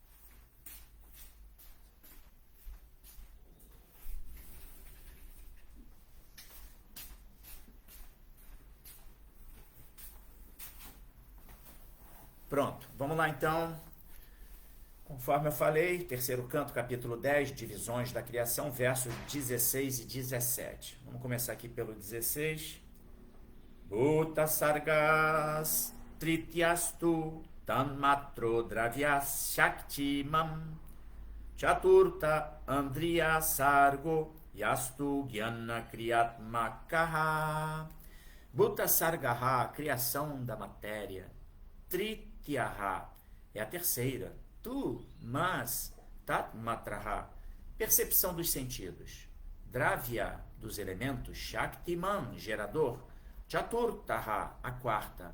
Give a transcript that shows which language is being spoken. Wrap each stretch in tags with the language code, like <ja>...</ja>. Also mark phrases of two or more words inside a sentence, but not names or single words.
<pt>Pronto, vamos lá então. Conforme eu falei, terceiro canto, capítulo 10, Divisões da Criação, versos 16 e 17. Vamos começar aqui pelo 16.</pt> <sa>भूत सर्गस् तृतीयस्तु तन्मात्रो द्रव्यस् शक्तिमाम् चतुर्थ ऐन्द्रिय सर्गो यस्तु ज्ञान क्रियात्मकः. भूत सर्गः,</sa> <pt>criação da matéria. Trityaha é a terceira. Tu, mas, tatmatraha, percepção dos sentidos. Dravya, dos elementos. Shaktiman, gerador. Chaturtaha, a quarta.</pt>